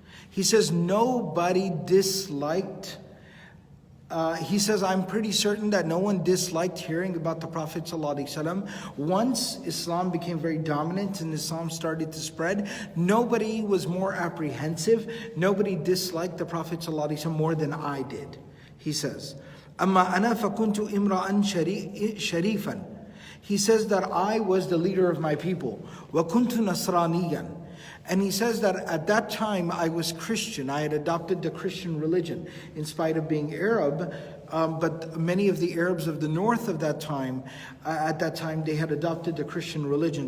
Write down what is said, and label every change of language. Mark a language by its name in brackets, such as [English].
[English] He says, nobody disliked, he says, I'm pretty certain that no one disliked hearing about the Prophet ﷺ. Once Islam became very dominant and Islam started to spread, nobody was more apprehensive, nobody disliked the Prophet ﷺ more than I did. He says, [Arabic] أَمَّا أَنَا فَكُنْتُ إِمْرَأً شَرِيفًا. [English] He says that I was the leader of my people. [Arabic] وَكُنْتُ نَصْرَانِيًّا. [English] And he says that at that time I was Christian. I had adopted the Christian religion in spite of being Arab. But many of the Arabs of the north of that time, at that time they had adopted the Christian religion.